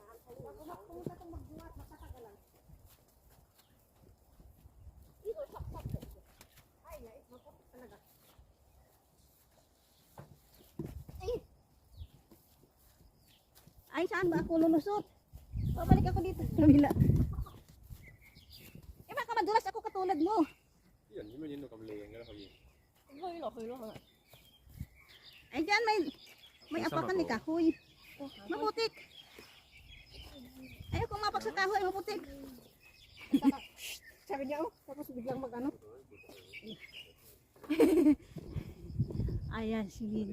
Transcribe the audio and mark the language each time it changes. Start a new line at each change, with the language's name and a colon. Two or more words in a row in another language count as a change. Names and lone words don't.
Filipino: Ay, saan ba ako lulusot? Babalik ako dito sa kabila. Eh, baka madulas ako katulad mo.
Cantonese: 啲人點樣影到咁靚嘅咧？可以。
Filipino: Ay, dyan may apakan ni kahoy. Maputik. Ayaw kung mapak sa kahoy, maputik. Sabi niya, oh, tapos biglang mag-ano. Ayan, sige.